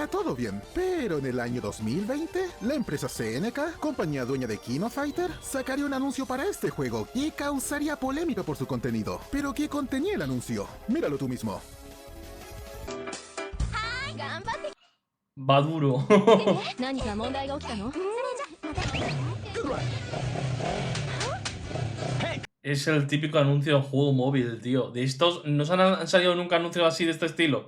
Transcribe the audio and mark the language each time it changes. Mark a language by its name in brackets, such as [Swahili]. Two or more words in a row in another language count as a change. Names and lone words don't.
[Spanish] Acá todo bien, pero en el año 2020, la empresa CNK, compañía dueña de King of Fighter, sacaría un anuncio para este juego y causaría polémica por su contenido. ¿Pero qué contenía el anuncio? Míralo tú mismo. Va duro. [Japanese] 何か問題が起きたの？ [Spanish] Es el típico anuncio de juego móvil, tío. De estos, ¿no se han salido nunca anuncios así de este estilo?